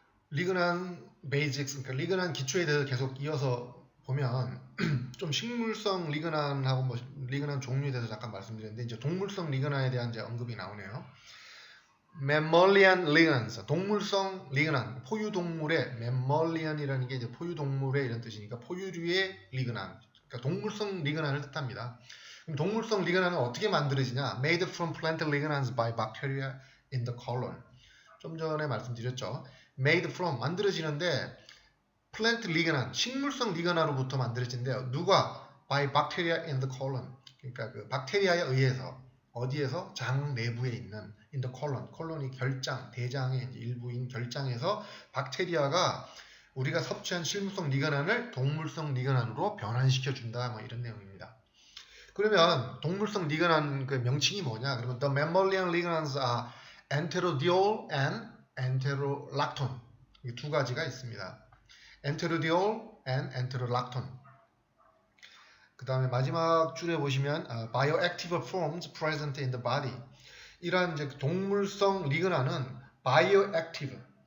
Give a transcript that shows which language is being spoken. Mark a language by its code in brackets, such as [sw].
[ko] 리그난 베이직스, 그러니까 리그난 기초에 대해서 계속 이어서 보면 좀 식물성 리그난하고 뭐 리그난 종류에 대해서 잠깐 말씀드렸는데 이제 동물성 리그난에 대한 이제 언급이 나오네요. mammalian lignans, 동물성 리그난, 포유동물의 mammalian이라는 게 이제 포유동물의 이런 뜻이니까 포유류의 리그난, 그러니까 동물성 리그난을 뜻합니다. 그럼 동물성 리그난은 어떻게 만들어지냐? [en] Made from plant lignans by bacteria in the colon. [ko] 좀 전에 말씀드렸죠. [en] Made from [ko] 만들어지는데 plant lignan, 식물성 리그난으로부터 만들어진대요. [en] 누가? By bacteria in the colon. [ko] 그러니까 그 박테리아에 의해서 어디에서? 장 내부에 있는 [en] in the colon. [ko] 콜론이 결장, 대장의 일부인 결장에서 박테리아가 우리가 섭취한 식물성 리그난을 동물성 리그난으로 변환시켜 준다. 뭐 이런 내용입니다. 그러면 동물성 리그난 그 명칭이 뭐냐? [en] 그러면 the mammalian lignans are enterodiol and enterolactone. [ko] 이 두 가지가 있습니다. 엔테로디올 and 엔테로락톤. 그 다음에 마지막 줄에 보시면 [en] bioactive forms present in the body. [ko] 이러한 이제 동물성 리그난은 bioactive.